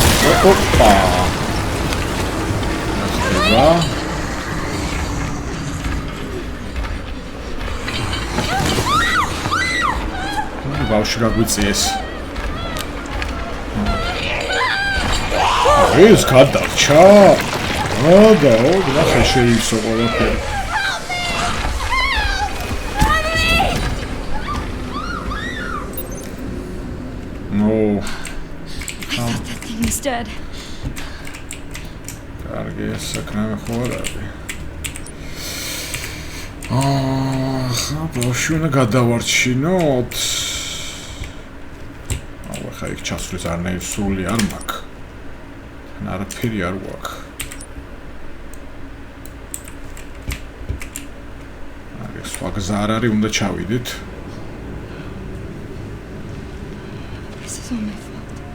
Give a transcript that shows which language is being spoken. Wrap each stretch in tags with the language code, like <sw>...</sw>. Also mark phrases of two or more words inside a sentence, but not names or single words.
<ka>ოპა. ახლა ბავშვი გაგვიწიეს. ეს გადარჩა. და ხე შეიცო ყველაფერი.</ka> <en>No. I thought that thing was dead.</en> <ka>კარგი, საკრავე ხო არ არის. ხა ბავშვი უნდა გადავარჩინოთ. ახლა იქ ჩასვლის არნაირი სული არ მაქვს. არაფერი არ გვაქვს. არის სხვა გზა არ არის, უნდა ჩავიდეთ.</ka> <en>This is all my fault.</en>